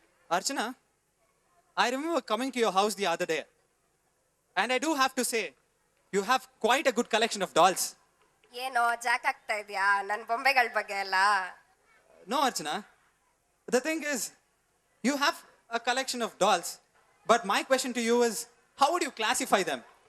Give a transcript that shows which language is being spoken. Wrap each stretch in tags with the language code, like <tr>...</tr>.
<en>Archana, I remember coming to your house the other day, and I do have to say, you have quite a good collection of dolls.</en> <kn>ಏನೋ Jack ಆಗ್ತಾ ಇದೆಯಾ ನನ್ನ ಬೊಂಬೆಗಳ ಬಗ್ಗೆ ಎಲ್ಲ?</kn> <en>No, Archana. The thing is, you have a collection of dolls, but my question to you is, how would you classify them?</en>